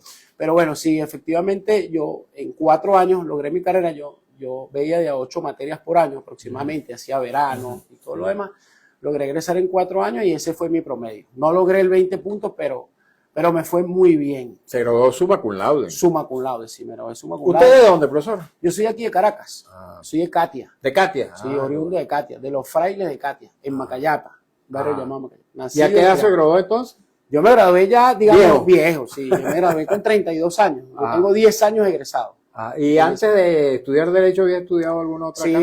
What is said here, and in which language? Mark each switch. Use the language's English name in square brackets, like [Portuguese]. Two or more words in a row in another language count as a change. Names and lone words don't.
[Spanish] Pero bueno, sí, efectivamente, yo en 4 años logré mi carrera, yo veía de a 8 materias por año aproximadamente, hacía verano y todo lo demás. Logré egresar en 4 años y ese fue mi promedio. No logré el 20 puntos, pero me fue muy bien. Se graduó [Latin] summa cum laude. Summa cum laude, [Spanish] sí, me gradué [Latin] summa cum laude. [Spanish] ¿Usted de dónde, profesor? Yo soy aquí de Caracas, soy de Catia. ¿De Catia? Sí, oriundo de Catia, de los frailes de Catia, en Macayapa, barrio llamado Macayapa. ¿Y a qué edad se graduó entonces? Yo me gradué ya, digamos, viejo, sí. Yo me gradué con 32 años. Yo tengo 10 años egresado. ¿Y antes de estudiar Derecho había estudiado alguna otra carrera?